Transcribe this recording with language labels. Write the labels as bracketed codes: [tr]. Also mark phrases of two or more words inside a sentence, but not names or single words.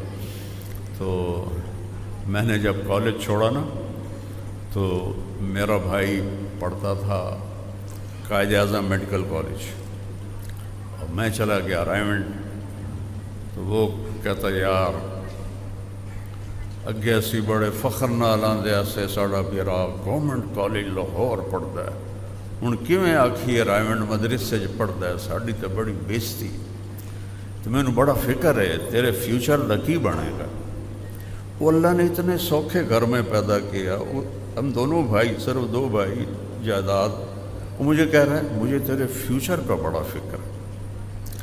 [ur] تو میں نے جب کالج چھوڑا نا تو میرا بھائی پڑھتا تھا قائد اعظم میڈیکل کالج اور میں چلا گیا رائمنڈ۔ [pa] تو وہ کہتا یار اگے اسی بڑے فخر نال آندے اسے ساڈا بیرا گورنمنٹ کالج لاہور پڑھدا ہے، ہن کیویں آکھیے رائمنڈ مدرسے چ پڑھدا ہے، ساڈی تے بڑی بےزتی۔ تو مینوں بڑا فکر ہے تیرے فیوچر دا کی بنے گا۔ [ur] وہ اللہ نے اتنے سوکھے گھر میں پیدا کیا، ہم دونوں بھائی، صرف 2 بھائی جائیداد، وہ مجھے کہہ رہا ہے مجھے تیرے فیوچر کا بڑا فکر ہے۔